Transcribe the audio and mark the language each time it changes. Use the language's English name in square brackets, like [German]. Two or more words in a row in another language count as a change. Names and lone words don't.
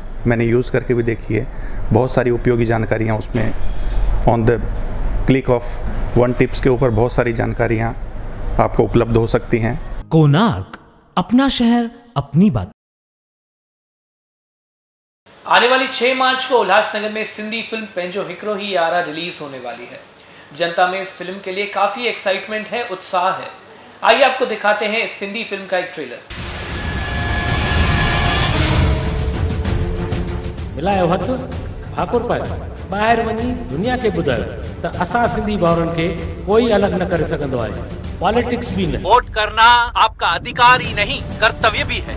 [Hindi] मैंने यूज़ करके भी देखी है, बहुत सारी उपयोगी जानकारियां उसमें [English] on the click of 1 tips [Hindi] के ऊपर बहुत सारी जानकारियां आपको उपलब्ध हो सकती हैं। कोणार्क, अपना शहर अपनी बात। आने वाली 6 मार्च को उल्लासनगर में सिंधी फिल्म पंहिंजो हिकिड़ो ही यारा रिलीज होने वाली है। जनता में इस फिल्म के लिए काफ़ी एक्साइटमेंट है, उत्साह है। आइए आपको दिखाते हैं इस सिंधी फिल्म का एक ट्रेलर। [Sindhi] मिलायो हथ भाकुर पाए ॿाहिरि वञी दुनिया के ॿुधायो त असां सिंधी भाउरनि खे कोई अलग न करे सघंदो आहे। [Hindi] पॉलिटिक्स भी नहीं। वोट करना आपका अधिकार ही नहीं, कर्तव्य भी है।